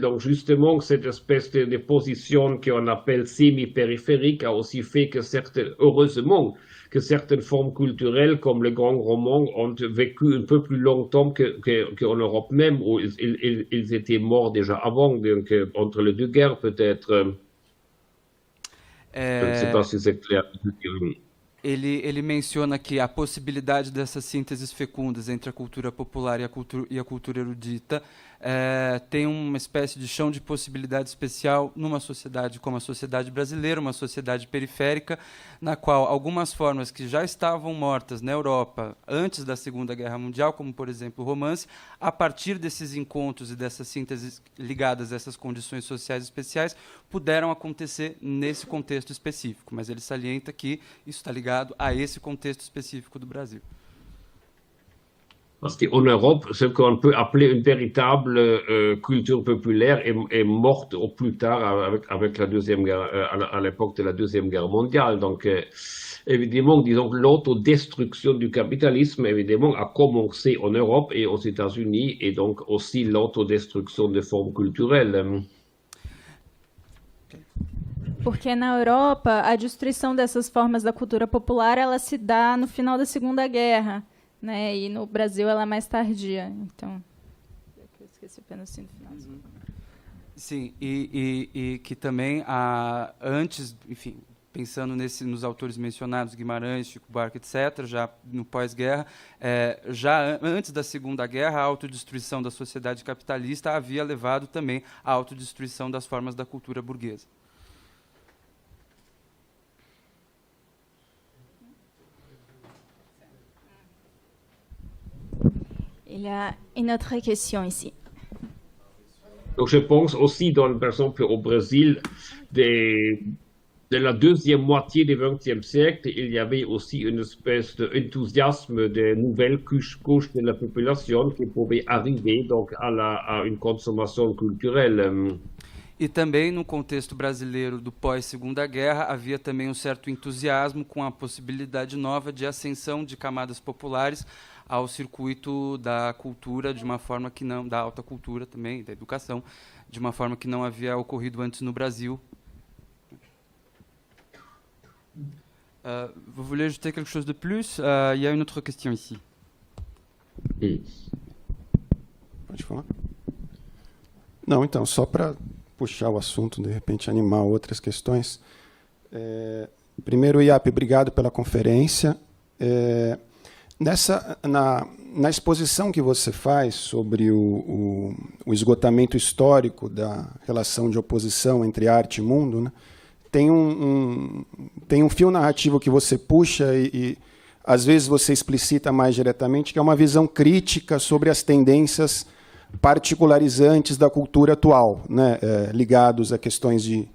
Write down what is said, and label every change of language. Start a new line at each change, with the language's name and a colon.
French: Donc, justement, cette espèce de position qu'on appelle semi-périphérique a aussi fait que heureusement, que certaines formes culturelles, comme le grand roman, ont vécu un peu plus longtemps qu'en Europe même, où ils étaient morts déjà avant, donc entre les deux guerres peut-être. Je ne sais pas si c'est clair.
Portuguese: Ele menciona que a possibilidade dessas sínteses fecundas entre a cultura popular e a cultura erudita tem uma espécie de chão de possibilidade especial numa sociedade como a sociedade brasileira, uma sociedade periférica, na qual algumas formas que já estavam mortas na Europa antes da Segunda Guerra Mundial, como, por exemplo, o romance, a partir desses encontros e dessas sínteses ligadas a essas condições sociais especiais, puderam acontecer nesse contexto específico. Mas ele salienta que isso está ligado a esse contexto específico do Brasil.
French: Parce qu'en Europe, ce qu'on peut appeler une véritable culture populaire est morte au plus tard avec la deuxième guerre, à l'époque de la Deuxième Guerre mondiale. Donc, évidemment, disons que l'autodestruction du capitalisme, évidemment, a commencé en Europe et aux États-Unis, et donc aussi l'autodestruction des formes culturelles.
Portuguese: Porque na Europa, a destruição dessas formas da cultura popular, ela se dá no final da Segunda Guerra, né? E no Brasil ela é mais tardia. Então, eu esqueci o pedacinho do final. Sim, e que também, antes, enfim, pensando nos autores mencionados, Guimarães, Chico Buarque, etc., já no pós-guerra, já antes da Segunda Guerra, a autodestruição da sociedade capitalista havia levado também à autodestruição das formas da cultura burguesa.
French: Il y a une autre question ici. Donc, je pense aussi, par exemple, au Brésil, de la deuxième moitié du XXe siècle, il y avait aussi une espèce d'enthousiasme de nouvelles couches de la population qui pouvaient arriver donc, à une consommation culturelle.
Portuguese: E também, no contexto brasileiro do pós-Segunda Guerra, havia também um certo entusiasmo com a possibilidade nova de ascensão de camadas populares ao circuito da cultura de uma forma que não, da alta cultura também, da educação, de uma forma que não havia ocorrido antes no Brasil.
French: Vous voulez ajouter quelque chose de plus? Il y a une autre question ici.
Portuguese: Pode falar? Não, então, só para puxar o assunto, de repente animar outras questões. Primeiro, Iap, obrigado pela conferência. Na exposição que você faz sobre o esgotamento histórico da relação de oposição entre arte e mundo, né, tem um fio narrativo que você puxa e às vezes você explicita mais diretamente, que é uma visão crítica sobre as tendências particularizantes da cultura atual, né, ligados a questões